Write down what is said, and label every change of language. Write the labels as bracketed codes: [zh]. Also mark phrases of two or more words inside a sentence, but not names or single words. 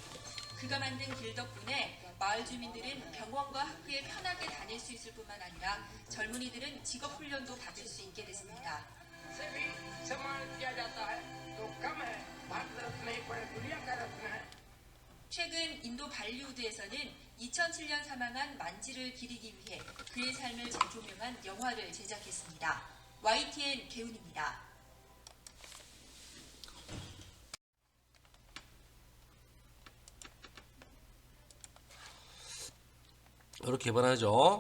[ko] 그가 만든 길 덕분에 마을 주민들은 병원과 학교에 편하게 다닐 수 있을 뿐만 아니라 젊은이들은 직업 훈련도 받을 수 있게 됐습니다. [hi] से भी सम्मान किया जाता है तो कम है भारत रत्न नहीं पर दुनिया का रत्न है [ko] 최근 인도 발리우드에서는 2007년 사망한 만지를 기리기 위해 그의 삶을 재조명한 영화를 제작했습니다. YTN 개운입니다. 이렇게 번하죠.